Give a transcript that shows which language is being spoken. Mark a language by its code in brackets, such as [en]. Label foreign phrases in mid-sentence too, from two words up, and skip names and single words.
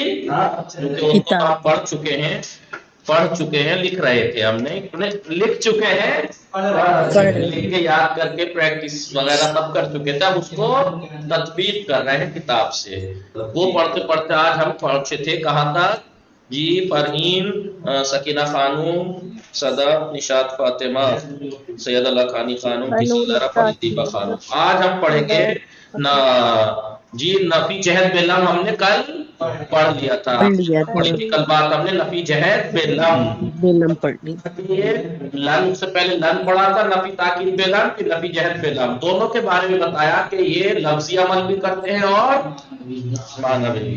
[ur] کیونکہ آپ پڑھ چکے ہیں، لکھ رہے تھے، ہم نے لکھ چکے ہیں، لکھ کے یاد کر کے پریکٹس وغیرہ سب کر چکے تھے. اب اس کو تطبیق کر رہے ہیں کتاب سے. وہ پڑھتے پڑھتے آج ہم پہنچے تھے کہاں تک؟ جی فرحین، سکینہ خانوم، صدف، نشاط فاطمہ، سید الکانی خانوم، فرحیدہ خانوم. آج ہم پڑھیں گے جی نفی جہد بلم. ہم نے کل پڑھ لیا تھا. کل بات ہم نے نفی جہد بلم پڑھ لی. لن سے پہلے لن پڑھا تھا، نفی تاکید بلم، پھر نفی جہد بلم. دونوں کے بارے میں بتایا کہ یہ لفظی عمل بھی کرتے ہیں اور معنوی بھی.